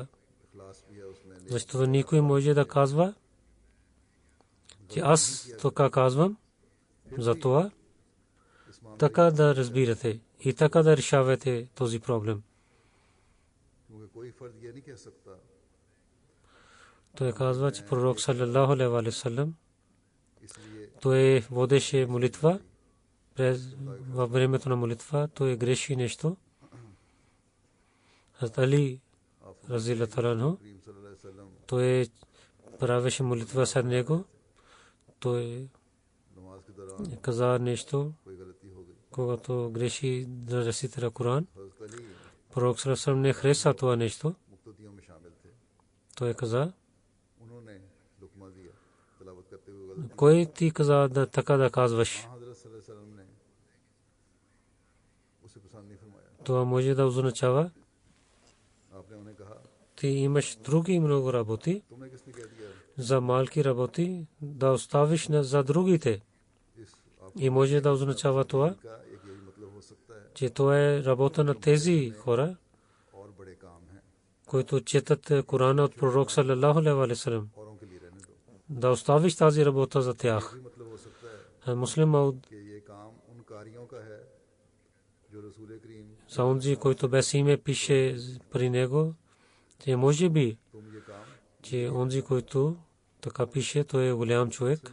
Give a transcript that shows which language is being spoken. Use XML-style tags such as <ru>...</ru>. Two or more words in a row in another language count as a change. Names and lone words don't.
<bg>Защото никой може да казва, че аз така казвам, затова така да разбирате и така да решавате този проблем. Той казва, че пророк</bg> <ar>صلى الله عليه وسلم,</ar> <bg>той водеше молитва. Във времето на молитва той греши нещо. Хазрат Али</bg> <ar>رضي الله عنه,</ar> <bg>той правеше молитва след него. Той каза нещо, когато греши да рецитира Коран. Пророк</bg> <ar>صلى الله عليه وسلم</ar> <bg>не хареса това нещо. Той каза, кой ти каза да така да казваш? Това може да означава, ти имаш други много работи, за малки работи да оставиш за другите. И може да означава това, че това е работа на тези хора, които четат Корана от пророк</bg> <ar>صلى الله عليه وسلم.</ar> <bg>Да оставиш тази работа за тях. Муслим Мауд за онзи, който без име пише при него, че може би, че онзи, който така пише, той е голям човек.</bg>